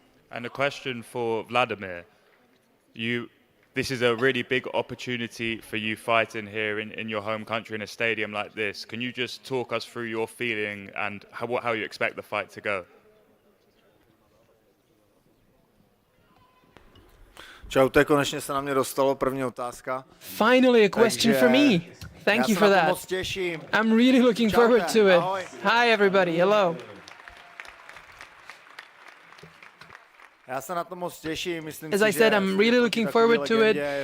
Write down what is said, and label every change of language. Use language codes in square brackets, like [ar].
[en] And a question for Vladimir. This is a really big opportunity for you fighting here in your home country in a stadium like this. Can you just talk us through your feeling and how you expect the fight to go? [cs] Čaute, konečně se na mě dostalo první otázka. [en] Finally a question for me. Thank you for that. I'm really looking forward to it. Hi everybody, hello. As I said, I'm really looking forward to it.